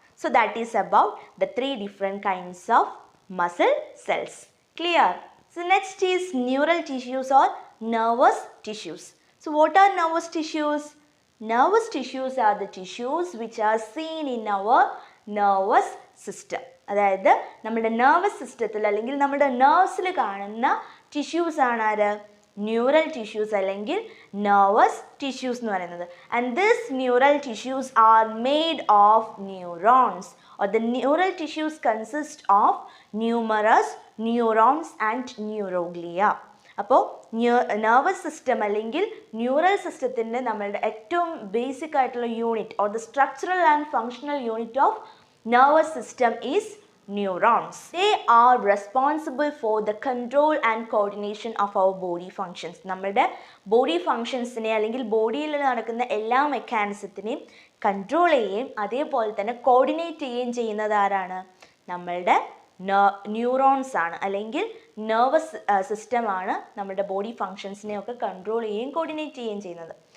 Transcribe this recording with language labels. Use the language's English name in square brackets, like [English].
[English] So that is about the three different kinds of muscle cells. Clear? So next is neural tissues or nervous tissues. So what are nervous tissues? Nervous tissues are the tissues which are seen in our nervous system. [Malayalam] അതായത് നമ്മുടെ nervous സിസ്റ്റത്തിൽ അല്ലെങ്കിൽ നമ്മുടെ നെർവ്സിൽ കാണുന്ന tissues ആണ് ആര്? Neural tissues അല്ലെങ്കിൽ nervous tissues എന്ന് പറയുന്നത്. [English] And this neural tissues are made of neurons, or the neural tissues consist of numerous neurons and neuroglia. [Malayalam] അപ്പോൾ നെർവസ് സിസ്റ്റം അല്ലെങ്കിൽ ന്യൂറൽ സിസ്റ്റത്തിൻ്റെ നമ്മളുടെ ഏറ്റവും ബേസിക് ആയിട്ടുള്ള unit, [English] Or the structural and functional unit of nervous system is neurons. They are responsible for the control and coordination of our body functions. [Malayalam] നമ്മളുടെ body ഫങ്ഷൻസിനെ അല്ലെങ്കിൽ ബോഡിയിൽ നടക്കുന്ന എല്ലാ മെക്കാനിസത്തിനെയും കൺട്രോൾ ചെയ്യുകയും അതേപോലെ തന്നെ കോർഡിനേറ്റ് ചെയ്യുകയും ചെയ്യുന്നത് ആരാണ്? നമ്മളുടെ ന്യൂറോൺസ് ആണ്, അല്ലെങ്കിൽ നെർവസ് സിസ്റ്റമാണ് നമ്മുടെ ബോഡി ഫങ്ഷൻസിനെയൊക്കെ കൺട്രോൾ ചെയ്യുകയും കോർഡിനേറ്റ് ചെയ്യുകയും ചെയ്യുന്നത്.